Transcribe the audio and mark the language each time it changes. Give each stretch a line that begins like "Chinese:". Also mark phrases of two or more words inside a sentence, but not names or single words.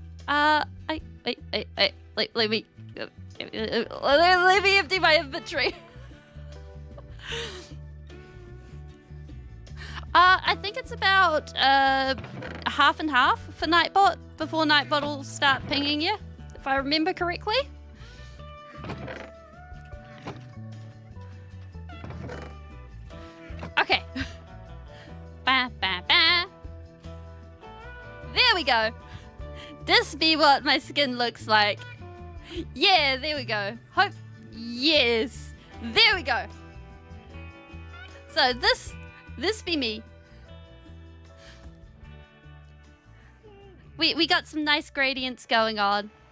English: Let me empty my inventory. I think it's about half and half for Nightbot before Nightbot will start pinging you, if I remember correctly. Okay. Ba, ba, ba. There we go. This be what my skin looks like. Yeah, there we go. Hope. Yes. There we go. So this be me. We got some nice gradients going on.